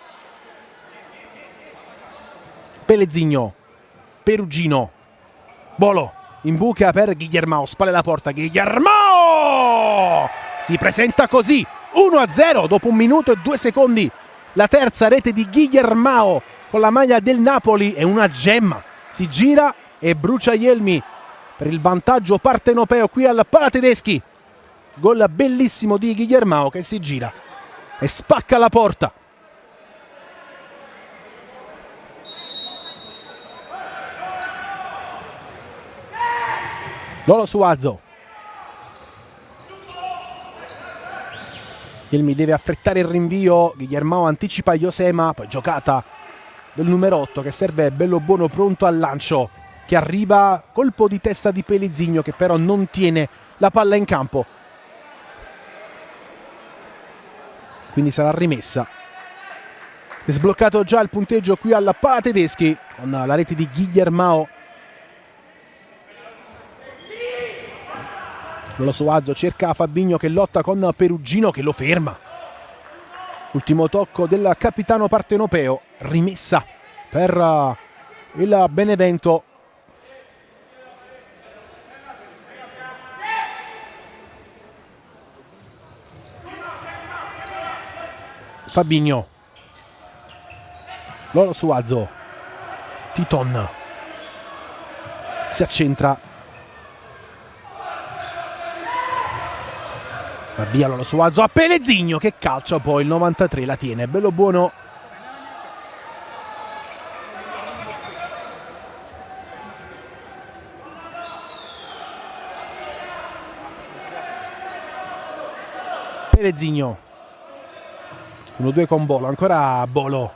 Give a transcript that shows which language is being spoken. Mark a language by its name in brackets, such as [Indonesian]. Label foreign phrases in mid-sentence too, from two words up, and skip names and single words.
[Italian] Pellezzigno, Perugino, Bolo in buca per Guillermao, spalle la porta, Guillermao si presenta così 1-0 dopo 1 minuto e 2 secondi la terza rete di Guillermao con la maglia del Napoli, è una gemma. Si gira e brucia Yelmi per il vantaggio partenopeo qui al Palatedeschi. Gol bellissimo di Guillermao che si gira e spacca la porta. Lolo Suazo. Yelmi deve affrettare il rinvio, Guillermao anticipa Josema, poi giocata del numero 8 che serve bello buono pronto al lancio, che arriva, colpo di testa di Pelizigno che però non tiene la palla in campo. Quindi sarà rimessa. È sbloccato già il punteggio qui al Palatedeschi con la rete di Guillermao. Lolo Suazo cerca Fabinho che lotta con Perugino che lo ferma. Ultimo tocco del capitano partenopeo, rimessa per il Benevento. Fabinho. Lolo Suazo. Titon. Si accentra. Va via Lolo Suazo a Pelezigno che calcia poi il 93, la tiene, bello buono. Pelezigno 1-2 con Bolo, ancora Bolo.